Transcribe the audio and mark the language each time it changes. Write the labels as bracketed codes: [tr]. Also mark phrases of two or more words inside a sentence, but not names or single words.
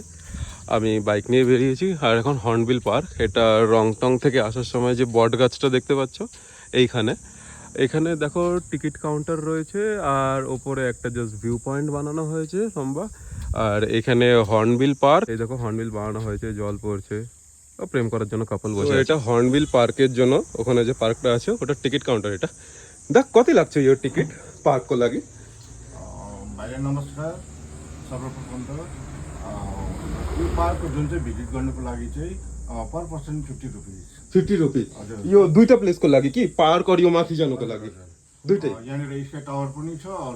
[bn] আমি বাইক নিয়ে বেরিয়েছি আর এখন হর্নবিল পার্ক, এটা রংটং থেকে আসার সময় যে বট গাছটা দেখতে পাচ্ছ এখানে দেখো টিকিট কাউন্টার রয়েছে আর ওপরে একটা জাস্ট ভিউ পয়েন্ট বানানো হয়েছে লম্বা। আর এখানে হর্নবিল পার্ক, এই দেখো হর্নবিল বানানো হয়েছে, জল পড়ছে, প্রেম করার জন্য কাপল বসে আছে। এটা হর্নবিল পার্কের জন্য ওখানে যে পার্কটা আছে ওটা টিকিট কাউন্টার। এটা দেখ কত লাগছে [ne] यो टिकट पार्क को लागि। भाइले नमस्कार। सर्वप्रथम त यो पार्कको जुन चाहिँ भिजिट गर्नुको लागि चाहिँ [en] per person [ne] 50 रुपिस। 50 रुपीज हजुर। यो दुईटा प्लेसको लागि कि पार्क और यो माथि जानुको लागि दुईटै यहाँनिर स्काई टावर पनि छ, अरू